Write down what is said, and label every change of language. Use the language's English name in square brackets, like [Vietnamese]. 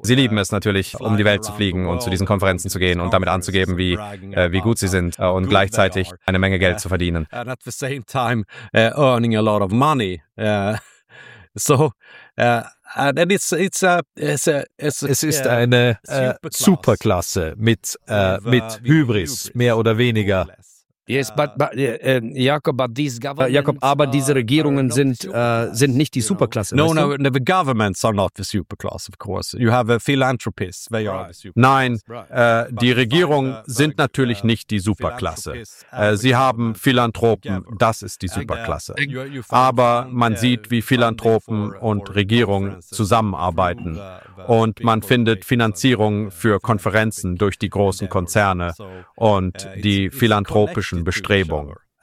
[German] Sie lieben es natürlich, um die Welt zu fliegen und zu diesen Konferenzen zu gehen und damit anzugeben, wie gut sie sind und gleichzeitig eine Menge Geld zu verdienen. [English] And at the same time earning a lot of money. [German] Es ist eine Superklasse mit Hybris, mehr oder weniger. [English] Yes, Jakob, [German] aber diese Regierungen sind nicht die Superklasse. [English] No, no, the governments are not the superclass, of course. You have philanthropists, they are the superclass. [German] Nein, die Regierungen sind natürlich nicht die Superklasse. Sie haben Philanthropen, das ist die Superklasse. Aber man sieht, wie Philanthropen und Regierungen zusammenarbeiten. Und man findet Finanzierung für Konferenzen durch die großen Konzerne und die philanthropischen Bestrebungen.